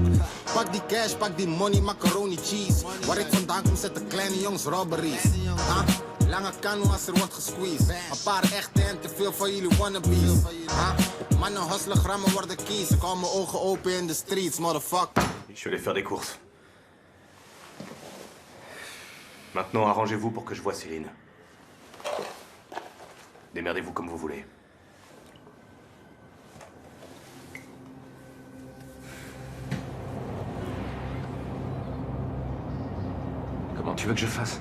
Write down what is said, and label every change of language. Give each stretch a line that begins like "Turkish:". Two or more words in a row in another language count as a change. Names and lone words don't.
Dutch: Pak die cash, pak die money,
English: macaroni cheese.
Dutch: Waar ik vandaan kom zetten kleine jongens robberies. Lange kano als er wordt gesqueezed. Een paar echte en te veel van jullie wannabes. Mannen hustelen, grammen worden keys. Ik hou mijn ogen open in de
English: streets, motherfucker.
French: Je vais aller faire des courses. Maintenant, arrangez-vous pour que je voie Céline. Démerdez-vous comme vous voulez. Comment tu veux que je fasse?